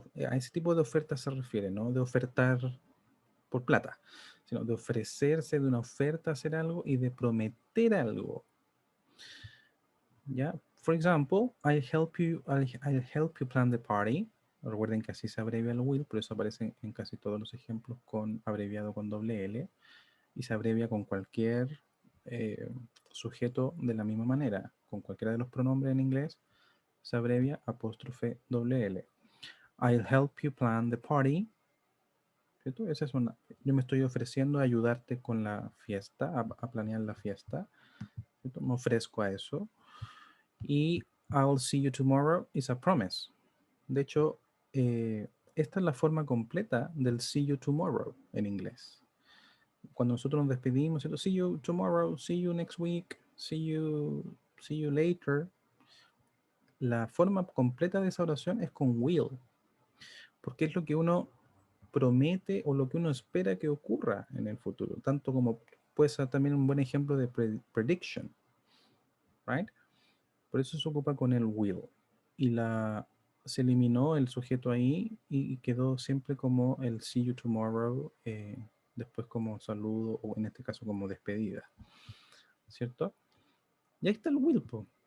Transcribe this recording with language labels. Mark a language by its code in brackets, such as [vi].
[es] A ese tipo de oferta se refiere, no de ofertar por plata, sino de ofrecerse de una oferta a hacer algo y de prometer algo. ¿Ya? [en] For example, I'll help you plan the party. [es] Recuerden que así se abrevia el will, por eso aparece en casi todos los ejemplos con abreviado con doble L y se abrevia con cualquier sujeto de la misma manera. Con cualquiera de los pronombres en inglés se abrevia apóstrofe doble L. [en] I'll help you plan the party. [es] ¿Cierto? Esa es yo me estoy ofreciendo a ayudarte con la fiesta, a planear la fiesta. ¿Cierto? Me ofrezco a eso. [en] Y I'll see you tomorrow is a promise. [es] De hecho, esta es la forma completa del [en] see you tomorrow [es] en inglés. Cuando nosotros nos despedimos, ¿cierto? [en] See you tomorrow, see you next week, see you later. [es] La forma completa de esa oración es con will, porque es lo que uno promete o lo que uno espera que ocurra en el futuro, tanto como puede ser también un buen ejemplo de prediction, right? Por eso se ocupa con el will. Y se eliminó el sujeto ahí y quedó siempre como el [en] see you tomorrow, [es] después como saludo o en este caso como despedida. ¿Cierto? Y ahí está el will, po.